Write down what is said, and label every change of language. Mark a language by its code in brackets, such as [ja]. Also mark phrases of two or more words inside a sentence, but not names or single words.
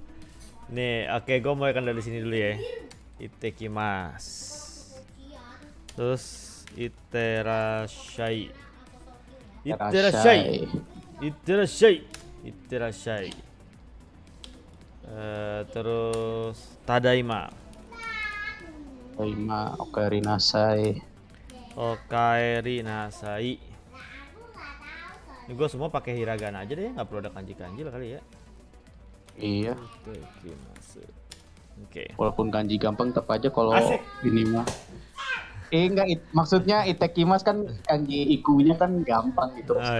[id] Nih, oke, gue mulai dari sini dulu ya. [ja] Itekimasu. Terus Iterashai. [id] Terus Tadaima. [ja] Okaeri nasai. [id] Ini gue semua pakai hiragana aja deh, nggak perlu ada kanji-kanji lah kali ya. Iya. Oke. Walaupun kanji gampang, tetap aja kalau ini mah. Enggak, maksudnya itekimas kan kanji ikunya kan gampang gitu.